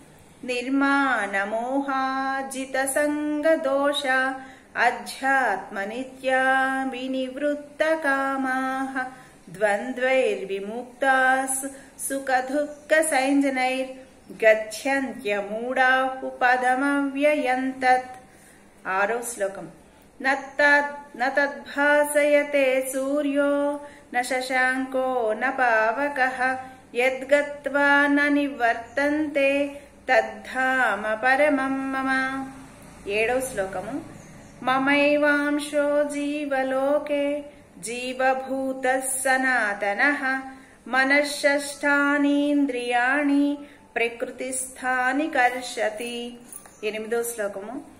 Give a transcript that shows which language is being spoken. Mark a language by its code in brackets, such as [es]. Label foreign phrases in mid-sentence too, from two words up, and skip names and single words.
[sa] నిర్మాణమోహాజిత సంగదోష అధ్యాత్మనిత్యా వినివృత్త కామాః ద్వంద్వైర్విముక్తాః సుఖదుఃఖ సంజనైర్ గచ్చన్త్యమూఢాః పదమవ్యయం తత్। [te] ఆరో శ్లోకం। [sa] न तद्भासयते सूर्यो न शशांको न पावकः यद्गत्वा न निवर्तन्ते तद्धाम परमं मम। [te] ఏడో శ్లోకము। [sa] మమైవాంశో జీవలోకే జీవభూతః సనాతనః మనశ్షష్టానీంద్రియాణి ప్రకృతిస్థాని కర్షతి। [te] ఎనిమిదో శ్లోకము।